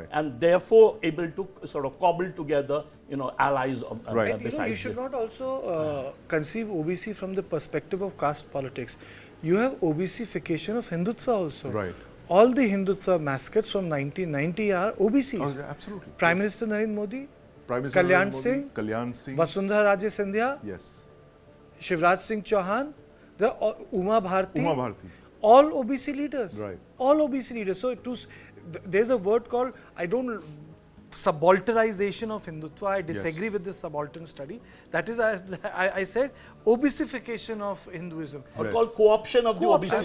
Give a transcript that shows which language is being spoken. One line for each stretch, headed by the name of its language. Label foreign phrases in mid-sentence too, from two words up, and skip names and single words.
English: and therefore able to sort of cobble together, allies of, Right. And, you besides should them. not also conceive OBC from the perspective of caste politics. You have OBCification of Hindutva also. Right. All the Hindutva massacres from 1990 are OBCs. Oh, yeah, absolutely. Prime Yes. Minister Narendra Modi, Prime Minister Kalyan Narendra Modi, Singh, Kalyan Singh. Vasundhara Raje Scindia, Yes. Shivraj Singh Chauhan, Uma Bharti. Uma Bharti. All OBC leaders. Right. All OBC leaders. So there's a word called, subalternization of Hindutva. I disagree Yes. with this subaltern study. That is, I said, OBCification of Hinduism. Or Yes. called co-option of the Co-option. OBC.